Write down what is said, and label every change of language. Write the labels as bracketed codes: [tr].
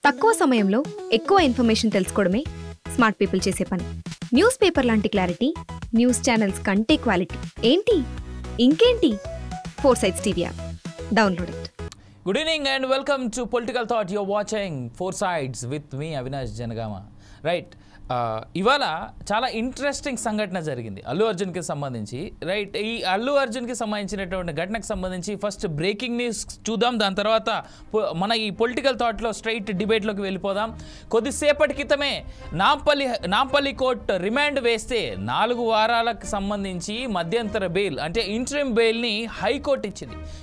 [te] తక్కువ సమయంలో ఎక్కువ ఇన్ఫర్మేషన్ తెలుసుకోవడమే స్మార్ట్ పీపుల్ చేసే పని. న్యూస్ పేపర్ లాంటి క్లారిటీ, న్యూస్ ఛానల్స్ కంటే క్వాలిటీ. ఏంటి ఇంకేంటి? 4 Sides TV app [en] Download it. Good evening and welcome to Political Thought. You're watching 4 Sides with me, Avinash Janagama. Right. [te] ఇవాళ చాలా ఇంట్రెస్టింగ్ సంఘటన జరిగింది అల్లు అర్జున్కి సంబంధించి. రైట్, ఈ అల్లు అర్జున్కి సంబంధించినటువంటి ఘటనకు సంబంధించి ఫస్ట్ బ్రేకింగ్ న్యూస్ చూద్దాం, దాని తర్వాత మన ఈ పొలిటికల్ థాట్లో స్ట్రైట్ డిబేట్లోకి వెళ్ళిపోదాం. కొద్దిసేపటి క్రితమే నాంపల్లి కోర్టు రిమాండ్ వేస్తే 4 వారాలకు సంబంధించి మధ్యంతర బెయిల్ అంటే ఇంటరిమ్ బెయిల్ని హైకోర్టు ఇచ్చింది.